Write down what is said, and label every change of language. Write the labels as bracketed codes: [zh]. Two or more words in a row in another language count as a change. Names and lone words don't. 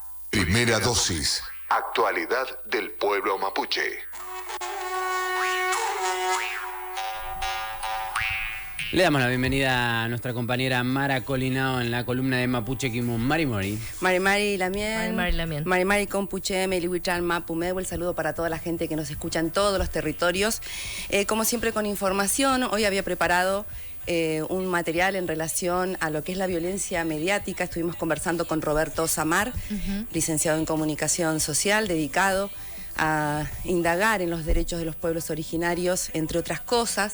[es] Primera dosis. Actualidad del pueblo mapuche. Le damos la bienvenida a nuestra compañera Mara Colinao en la columna de Mapuche Kimun. [arn] Mari Mori. Mari Lamien. Mari Lamien. Mari Compuche, Melihuichal, Mapu Mebu. [es] El saludo para toda la gente que nos escucha en todos los territorios. Como siempre con información, hoy había preparado un material en relación a lo que es la violencia mediática. Estuvimos conversando con Roberto Samar, licenciado en Comunicación Social, dedicado a indagar en los derechos de los pueblos originarios, entre otras cosas.